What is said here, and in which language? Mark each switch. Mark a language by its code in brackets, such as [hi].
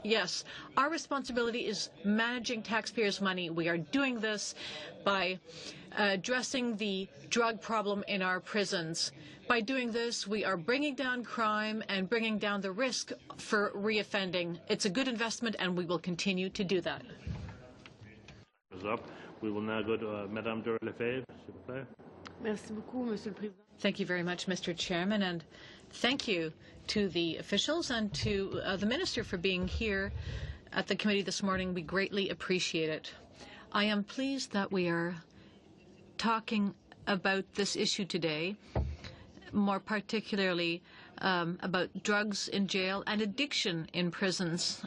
[en] Yes, our responsibility is managing taxpayers' money. We are doing this by addressing the drug problem in our prisons. By doing this, we are bringing down crime and bringing down the risk for reoffending. It's a good investment, and we will continue to do that. Up. We will now go to Madame Lefebvre, [fr] s'il vous plaît. Merci beaucoup, Monsieur le Président. [en] Thank you very much, Mr. Chairman, and thank you to the officials and to the Minister for being here at the committee this morning. We greatly appreciate it. I am pleased that we are talking about this issue today, more particularly about drugs in jail and addiction in prisons.